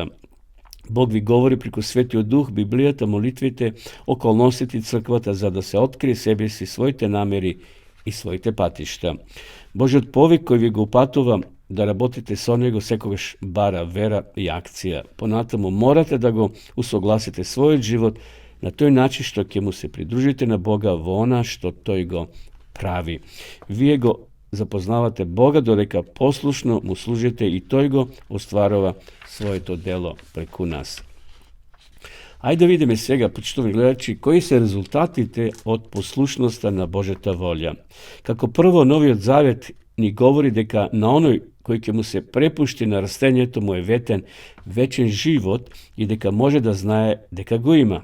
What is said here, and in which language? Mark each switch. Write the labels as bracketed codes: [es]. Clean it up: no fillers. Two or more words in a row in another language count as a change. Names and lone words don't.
[mk] Бог ви говори преку Светиот Дух, Библијата, молитвите, околностите и црквата, за да се открие себе си, своите намери и своите патишта. Божиот повик кој ви го упатува да работите со него секогаш бара вера и акција. Понатаму морате да го усогласите својот живот на тој начин што ќе му се придружите на Бога во она што тој го прави. Вие го запознавате Бога додека послушно му служите и тој го остварува своето дело преку нас. Ајде да видиме сега, почитувани гледачи, кои се резултатите од послушноста на Божјата волја. Како прво, Новиот Завет ни говори дека на оној кој ќе му се препушти на растението му е вечен живот и дека може да знае дека го има.